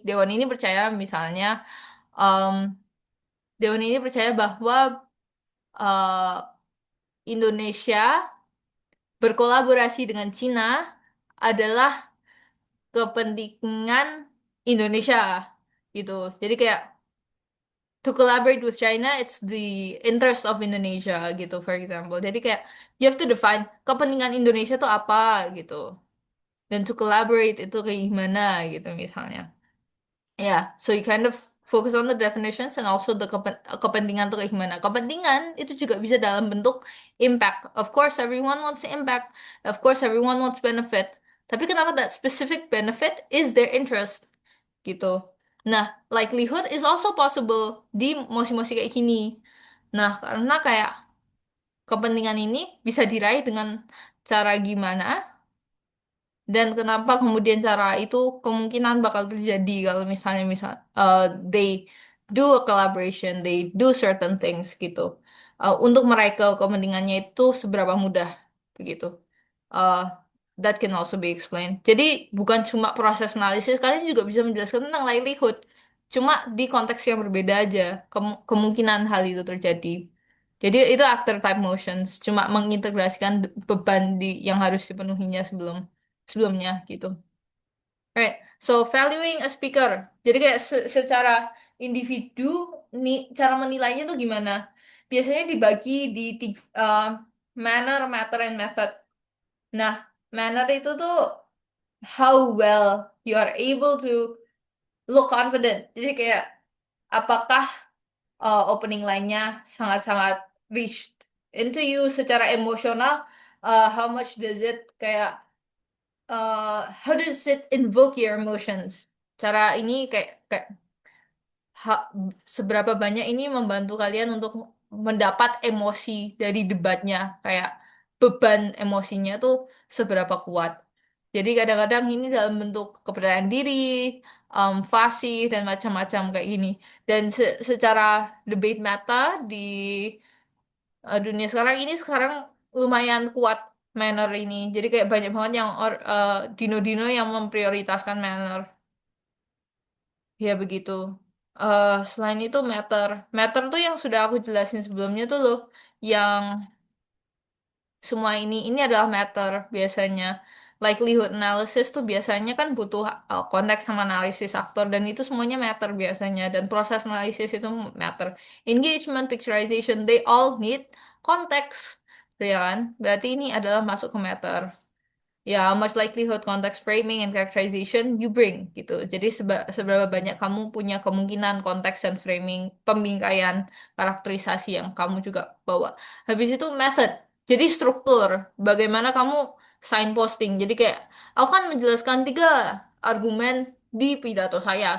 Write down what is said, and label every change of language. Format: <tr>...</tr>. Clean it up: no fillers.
<id>Dewan ini percaya misalnya, em, Dewan ini percaya bahwa Indonesia berkolaborasi dengan Cina adalah kepentingan Indonesia gitu. Jadi kayak</id> <en>to collaborate with China, it's the interest of Indonesia</en> <id>gitu,</id> <en>for example.</en> <id>Jadi kayak</id> <en>you have to define</en> <id>kepentingan Indonesia tuh apa gitu. Dan to collaborate itu kayak gimana gitu misalnya.</id> <en>Yeah, so you kind of focus on the definitions and also the</en> <id>kepentingan tuh kayak gimana. Kepentingan itu juga bisa dalam bentuk impact.</id> <en>Of course, everyone wants impact. Of course, everyone wants benefit.</en> <id>Tapi kenapa</id> <en>that specific benefit is their interest</en> <id>gitu. Nah,</id> <en>likelihood is also possible</en> <id>di mosi-mosi kayak gini. Nah, karena kayak kepentingan ini bisa diraih dengan cara gimana? Dan kenapa kemudian cara itu kemungkinan bakal terjadi kalau misalnya</id> <en>they do a collaboration, they do certain things</en> <id>gitu. Untuk meraih kepentingannya itu seberapa mudah begitu.</id> <en>Uh, that can also be explained.</en> <id>Jadi bukan cuma proses analisis, kalian juga bisa menjelaskan tentang livelihood. Cuma di konteks yang berbeda aja, kemungkinan hal itu terjadi. Jadi itu</id> <en>actor type motions,</en> <id>cuma mengintegrasikan beban yang harus dipenuhinya sebelumnya gitu.</id> <en>Right. So valuing a speaker.</en> <id>Jadi kayak secara individu nih cara menilainya tuh gimana? Biasanya dibagi di manner, matter, and method. Nah, manner itu tuh</id> <en>how well you are able to look confident.</en> <id>Jadi kayak apakah opening line-nya sangat-sangat</id> <en>reached into you</en> <id>secara emosional,</id> <en>how much does it kayak how does it invoke your emotions?</en> <id>Cara ini kayak seberapa banyak ini membantu kalian untuk mendapat emosi dari debatnya, kayak beban emosinya tuh seberapa kuat. Jadi kadang-kadang ini dalam bentuk kepercayaan diri, fasih dan macam-macam kayak gini. Dan secara debate meta di dunia sekarang ini lumayan kuat manner ini. Jadi kayak banyak banget yang dino-dino yang memprioritaskan manner. Ya begitu. Selain itu matter. Matter tuh yang sudah aku jelasin sebelumnya tuh loh. Yang semua ini adalah matter biasanya. Likelihood analysis tuh biasanya kan butuh konteks sama analisis aktor dan itu semuanya matter biasanya dan proses analisis itu matter.</id> <en>Engagement, picturization, they all need konteks,</en> <id>ya kan? Berarti ini adalah masuk ke matter.</id> <en>Ya, how much likelihood, context framing, and characterization you bring</en> <id>gitu. Jadi seberapa banyak kamu punya kemungkinan konteks dan framing, pembingkaian, karakterisasi yang kamu juga bawa. Habis itu method. Jadi struktur. Bagaimana kamu signposting. Jadi kayak aku kan menjelaskan tiga argumen di pidato saya.</id>